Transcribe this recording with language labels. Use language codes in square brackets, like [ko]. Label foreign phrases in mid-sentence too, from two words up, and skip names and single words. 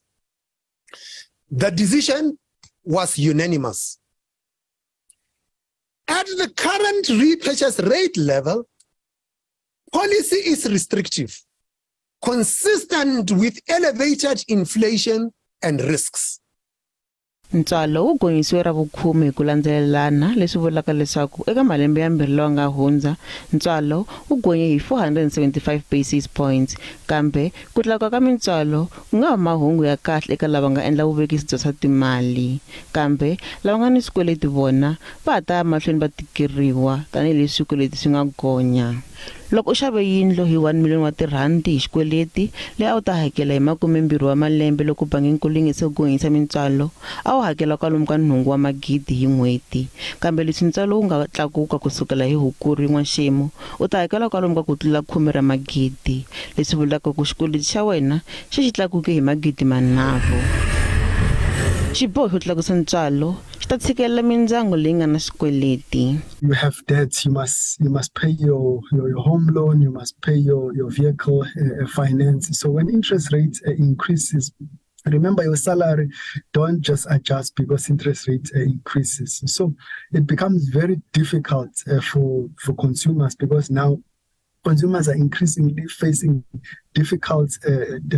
[en] The decision was unanimous. At the current repurchase rate level, policy is restrictive, consistent with elevated inflation and risks. [ts] Ntswalo wu gonyisiwe ra vukhume hi ku landzelelana leswi vulaka leswaku eka malembe ya mbirhi lawa nga hundza ntswalo wu gonye hi 475 [en] basis points, [ts] kambe ku tlakuka ka mintswalo ku nga va mahungu ya kahle eka lava nga endla vuvekisi bya swa timali, kambe lava nga ni swikweleti vona va ta mahlweni va tikeriwa tanihileswi swikweleti swi nga gonya. Loko u xave yindlu hi 1 million wa tirhandi hi xikweleti leyi a wu ta hakela hi 20 wa malembe loko banginkulu yi nga se gonyisa mintswalo, a wu hakela kwalomu ka 8 wa magidi hi n'hweti, kambe leswi ntswalo wu nga tlakuka kusukela hi Hukuri n'waxemu u ta hakela kwalomu ka ku tlula 10 ra magidi, leswi vulaka ku xikweleti xa wena xi tlakuke hi magidi manharhu. Xiboho xo tlakusa ntswalo xi ta tshikelela mindyangu leyi nga na swikweleti. [en] You have debts, you must pay your home loan, you must pay your vehicle finance. So when interest rates increases, remember your salary don't just adjust because interest rate increases. So it becomes very difficult for consumers because now consumers are increasingly facing difficult decisions.